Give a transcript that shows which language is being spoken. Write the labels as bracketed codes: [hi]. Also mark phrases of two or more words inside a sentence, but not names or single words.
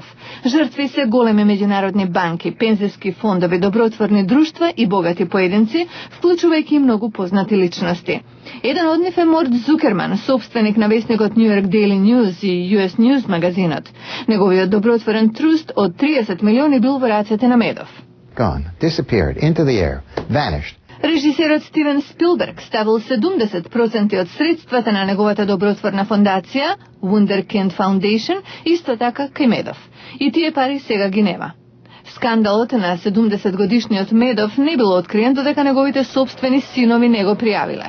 [mk] Жртви се големи меѓународни банки, пензиски фондови, добротворни друштва и богати поединци, вклучувајќи и многу познати личности. Еден од нив е Морт Зукерман, собственик на весникот New York Daily News и US News магазинот. Неговиот добротворен труст од 30 милиони бил во рацете на Медов. [en] Gone, disappeared, into the air, vanished. [mk] Режисерот Стивен Спилберг ставил 70% од средствата на неговата добротворна фондација, Wunderkind Foundation, исто така кај Медов. И тие пари сега ги нема. Скандалот на 70-годишниот Медов не бил откриен додека неговите собствени синови не го пријавиле.